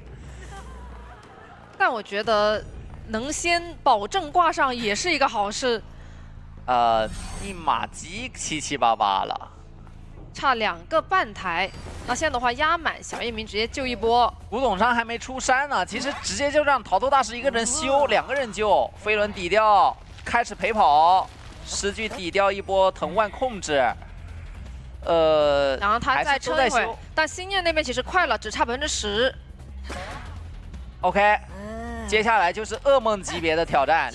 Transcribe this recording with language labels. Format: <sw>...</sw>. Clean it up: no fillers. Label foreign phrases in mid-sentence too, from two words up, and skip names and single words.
<zh>但我觉得能先保证挂上也是一个好事。一马鸡七七八八了，差2个半台。那现在的话压满，小夜明直接救一波。古董商还没出山呢，其實直接就讓逃脫大師一個人修，2個人救，飛輪抵掉，開始陪跑，詩句抵掉一波藤萬控制。然後他再撐一會兒，但心念那邊其實快了，只差10%。 OK， 接下來就是噩夢級別的挑戰。</zh>